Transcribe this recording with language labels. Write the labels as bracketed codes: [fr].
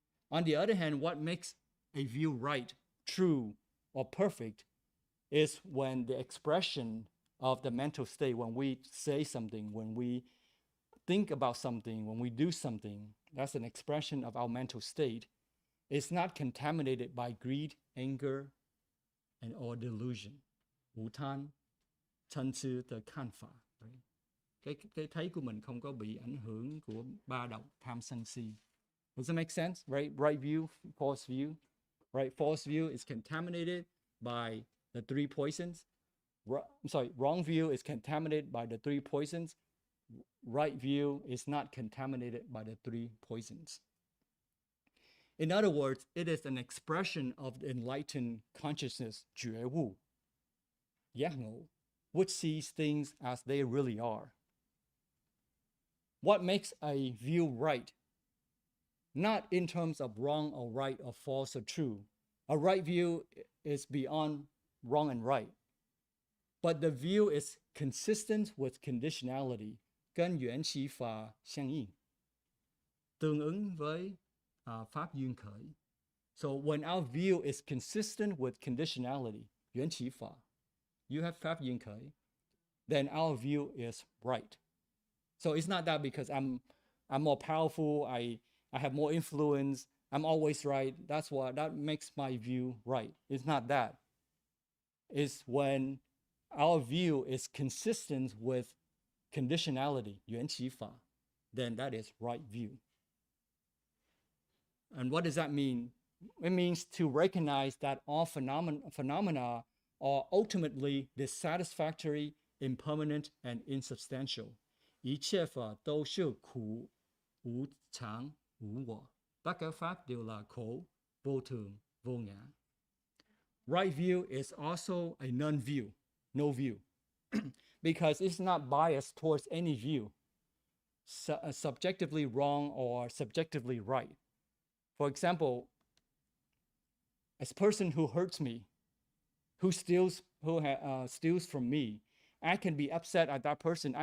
[en] On the other hand, what makes a view right, true, or perfect is when the expression of the mental state, when we say something, when we think about something, when we do something, that's an expression of our mental state. It's not contaminated by greed, anger, or delusion. 无贪, chân sư the kan phả. [vi] Cái thấy của mình không có bị ảnh hưởng của ba động tham sân si. [en] Does that make sense? Right? Right view, false view. Right? False view is contaminated by the three poisons. Wrong view is contaminated by the three poisons. Right view is not contaminated by the three poisons. In other words, it is an expression of the enlightened consciousness, 觉悟, giác ngộ, which sees things as they really are. What makes a view right? Not in terms of wrong or right or false or true. A right view is beyond wrong and right. But the view is consistent with conditionality, [zh] 跟缘起法相应, [vi] tương ứng với pháp duyên khởi. [en] So when our view is consistent with conditionality, 缘起法, you have pháp duyên khởi, then our view is right. So it's not that because I'm more powerful, I have more influence, I'm always right. That makes my view right. It's not that. It's when our view is consistent with conditionality, 缘起法, then that is right view. And what does that mean? It means to recognize that all phenomena are ultimately dissatisfactory, impermanent, and insubstantial. [zh] 一切法都是苦、无常、无我. [vi] Tất cả pháp đều là khổ, vô thường, vô ngã. [en] Right view is also a non-view, no view, because it's not biased towards any view, subjectively wrong or subjectively right. For example, a person who hurts me, who steals from me, I can be upset at that person.